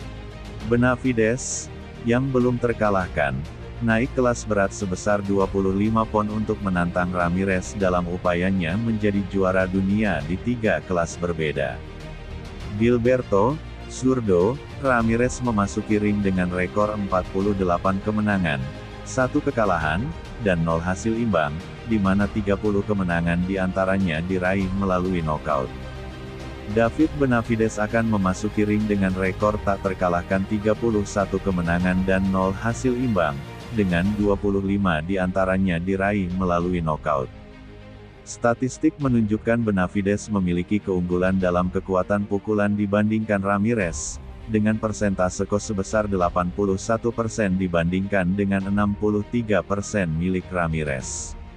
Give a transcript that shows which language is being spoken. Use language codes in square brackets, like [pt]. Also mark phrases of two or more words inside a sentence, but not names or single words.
[id] Benavidez, yang belum terkalahkan, naik kelas berat sebesar 25 pon untuk menantang Ramírez dalam upayanya menjadi juara dunia di 3 kelas berbeda. Gilberto Zurdo Ramírez memasuki ring dengan rekor 48 kemenangan, 1 kekalahan, dan 0 hasil imbang, di mana 30 kemenangan diantaranya diraih melalui knockout. David Benavidez akan memasuki ring dengan rekor tak terkalahkan 31 kemenangan dan 0 hasil imbang, dengan 25 diantaranya diraih melalui knockout. Statistik menunjukkan Benavidez memiliki keunggulan dalam kekuatan pukulan dibandingkan Ramírez, dengan persentase KO sebesar 81% dibandingkan dengan 63% milik Ramírez.